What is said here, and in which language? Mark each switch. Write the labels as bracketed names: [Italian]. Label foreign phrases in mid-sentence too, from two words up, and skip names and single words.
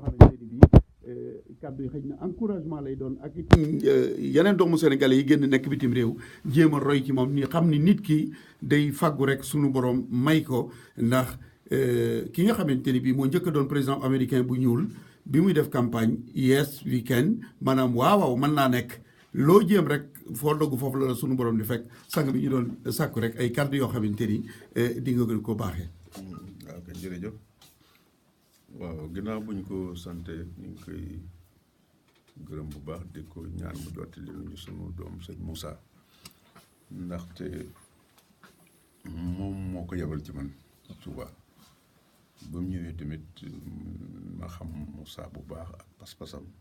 [Wolof] xamante ni bii kàddu yi xëy na encouragement lay doon ak it yeneen doomu sénégalais yi génn nekk bitim réew jéem a roy ci moom ni xam ni nit ki day fàggu rek sunu borom may ko ndax ki nga xamante ni bii moo njëkk a doon président américain bu ñuul bi muy def campagne [English] yes we can [Wolof] maanaam waaw mën naa nekk loo jéem rek foo dogg foofu la sunu borom di fekk sang bi ñu doon sàkku rek ay kàddu yoo xamante ni di nga gën ko baaxee. waaw kay jërëjëf waaw ginnaaw buñ ko sante ñu ngi koy gërëm bu baax di ko ñaan mu jottali ñu sunu doom sëñ Moussa ndaxte moom moo ko yebal ci man Touba ba mu ñëwee tamit ma xam Moussa bu baax ak pas-pasam